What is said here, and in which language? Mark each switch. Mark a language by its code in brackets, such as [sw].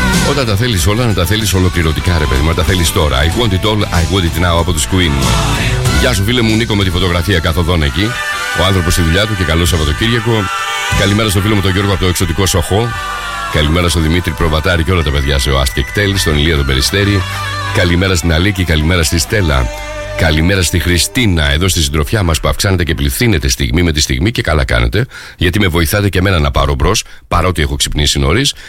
[el] Όταν τα θέλεις όλα, να τα θέλεις ολοκληρωτικά, ρε παιδί μου. Τα θέλεις τώρα. [en] I want it all, I want it now [el] από τους [en] Queen. [el] Γεια σου, φίλε μου Νίκο, με τη φωτογραφία καθοδόν εκεί. Ο άνθρωπος στη δουλειά του και καλό Σαββατοκύριακο. Καλημέρα στο φίλο μου τον Γιώργο από το εξωτικό Σοχό. Καλημέρα στο Δημήτρη Προβατάρη και όλα τα παιδιά σε Ask Ektel, στον Ηλία τον Περιστέρη. Καλημέρα στην Αλίκη, καλημέρα στη Στέλλα. Καλημέρα στη Χριστίνα, εδώ στη συντροφιά μας που αυξάνεται και πληθύνεται στιγμή με τη στιγμή και καλά κάνετε, γιατί με βοηθάτε και εμένα να πάρω μπρος, παρότι έχω ξυπνήσει νωρίς.